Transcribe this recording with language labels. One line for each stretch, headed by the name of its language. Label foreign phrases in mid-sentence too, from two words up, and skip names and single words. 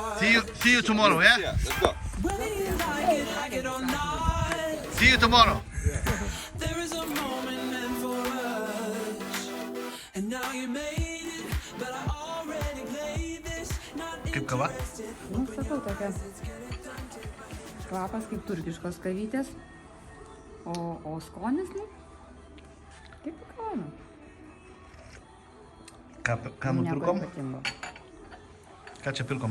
English: See you tomorrow, yeah? Yeah, let's go. See you tomorrow. There is a moment meant for us, and now you made it, but I already played this. Not
Lithuanian: Kaip kava? Nu, sakau, tokia kvapas kaip turkiškos kavytės, o skonis, nu, kaip kava. Ką nupirkom? Ką čia pirkom?